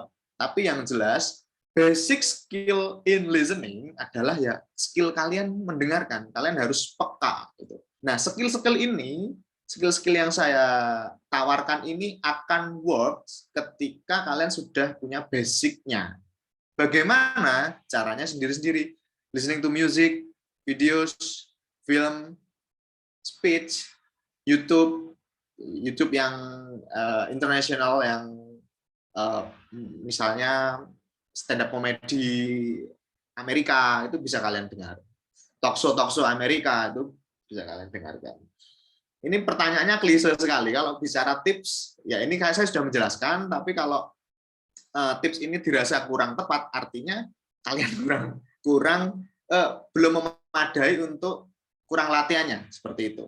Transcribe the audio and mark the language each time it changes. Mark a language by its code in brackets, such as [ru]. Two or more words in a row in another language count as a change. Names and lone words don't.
[id] Tapi yang jelas, [en] basic skill in listening [id] adalah ya skill kalian mendengarkan. Kalian harus peka. Gitu. Nah, skill-skill yang saya tawarkan ini akan work ketika kalian sudah punya basicnya. Bagaimana caranya sendiri-sendiri. [en] Listening to music, videos, film, speech, [id] YouTube yang internasional, yang misalnya [en] stand up comedy [id] Amerika, itu bisa kalian dengar. [en] Talk show [id] Amerika itu bisa kalian dengarkan. Ini pertanyaannya klise sekali. Kalau bicara tips, ya ini saya sudah menjelaskan, tapi kalau tips ini dirasa kurang tepat, artinya kalian belum memadai untuk kurang latihannya, seperti itu.